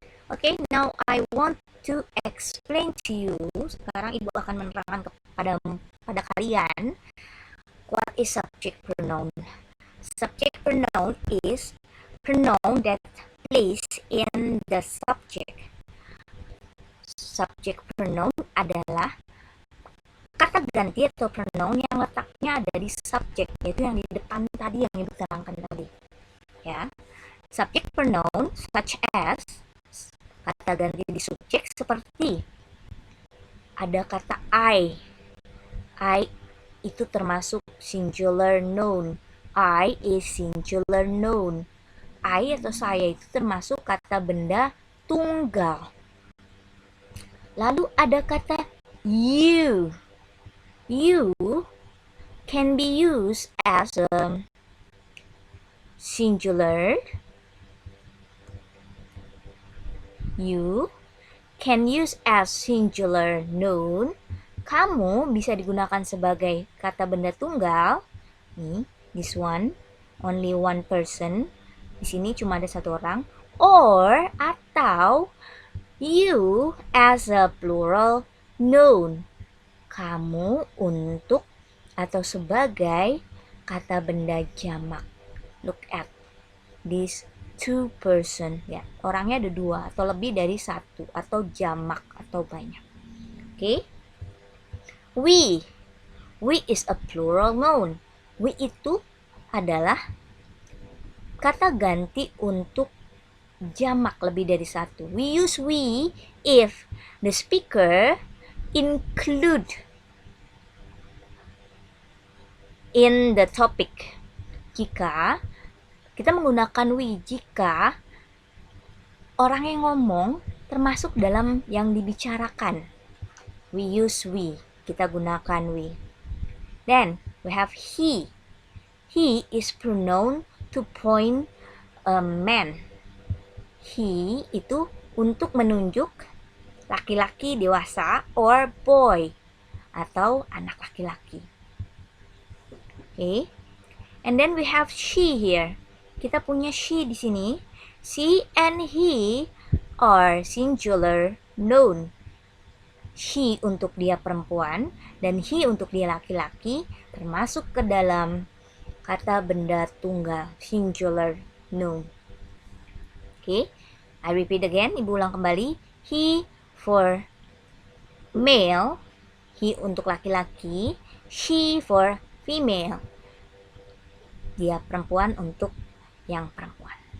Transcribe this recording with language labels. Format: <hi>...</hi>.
<en>Okay, now I want to explain to you.</en> <id>Sekarang ibu akan menerangkan pada kalian</id> <en>what is subject pronoun. Subject pronoun is pronoun that placed in the subject.</en> <id>Subject pronoun adalah kata ganti atau pronoun yang letaknya ada di subjek, yaitu yang di depan tadi yang ibu terangkan tadi. Ya,</id> <en>subject pronoun such as</en> <id>kata ganti di subjek seperti ada kata I. I itu termasuk singular noun.</id> <en>I is singular noun.</en> <id>I atau saya itu termasuk kata benda tunggal. Lalu ada kata you.</id> <en>You can be used as a singular. You can use as singular noun.</en> <id>Kamu bisa digunakan sebagai kata benda tunggal. Nih,</id> <en>this one, only one person.</en> <id>Di sini cuma ada satu orang.</id> <en>Or atau you as a plural noun.</en> <id>Kamu untuk atau sebagai kata benda jamak.</id> <en>Look at this two person.</en> <id>Ya, orangnya ada dua atau lebih dari satu atau jamak atau banyak. Okay? We.</id> <en>We is a plural noun.</en> <id>We itu adalah kata ganti untuk jamak lebih dari satu.</id> <en>We use we if the speaker include in the topic.</en> <id>Jika kita menggunakan we jika orang yang ngomong termasuk dalam yang dibicarakan.</id> <en>We use we.</en> <id>Kita gunakan we.</id> <en>Then we have he. He is pronoun to point a man.</en> <id>He itu untuk menunjuk laki-laki dewasa</id> <en>or boy</en> <id>atau anak laki-laki.</id> <en>Okay. And then we have she here.</en> <id>Kita punya she di sini.</id> <en>She and he are singular noun.</en> <id>She untuk dia perempuan dan he untuk dia laki-laki termasuk ke dalam kata benda tunggal, singular noun.</id> <en>Okay, I repeat again,</en> <id>ibu ulang kembali.</id> <en>He for male,</en> <id>he untuk laki-laki,</id> <en>she for female,</en> <id>dia perempuan untuk yang perempuan.</id>